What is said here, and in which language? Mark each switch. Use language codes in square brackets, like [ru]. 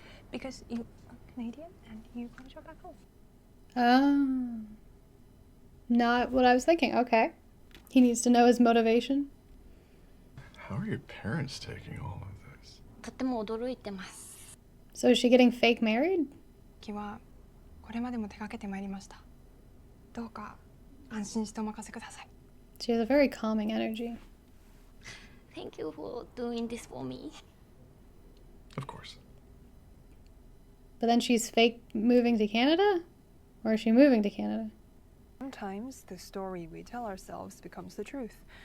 [en] Because you are Canadian and you want to go back home. Oh. Not what I was thinking. Okay. He needs to know his motivation. How are your parents taking all of this? [ja] とても驚いてます。 [en] So is she getting fake married? [ja] きはこれまでも手掛けてまいりました。どうか安心してお任せください。 [en] She has a very calming energy. Thank you for doing this for me. Of course. But then she's fake moving to Canada? Or is she moving to Canada? Sometimes the story we tell ourselves becomes the truth.